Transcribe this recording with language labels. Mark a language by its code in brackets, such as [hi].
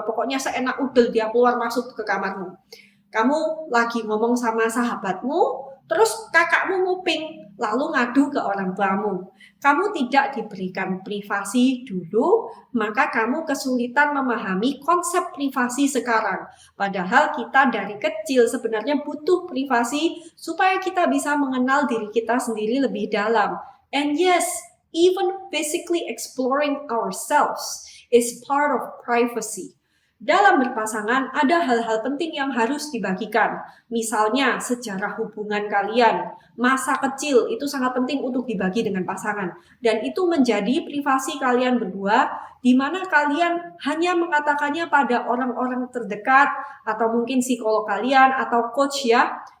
[id] Pokoknya seenak udel dia keluar masuk ke kamarmu. Kamu lagi ngomong sama sahabatmu, terus kakakmu nguping, lalu ngadu ke orang tuamu. Kamu tidak diberikan privasi dulu, maka kamu kesulitan memahami konsep privasi sekarang. Padahal kita dari kecil sebenarnya butuh privasi supaya kita bisa mengenal diri kita sendiri lebih dalam. [en] And yes, even physically exploring ourselves is part of privacy. [id] Dalam berpasangan, ada hal-hal penting yang harus dibagikan. Misalnya, sejarah hubungan kalian, masa kecil itu sangat penting untuk dibagi dengan pasangan. Dan itu menjadi privasi kalian berdua, di mana kalian hanya mengatakannya pada orang-orang terdekat, atau mungkin psikolog kalian, atau coach ya.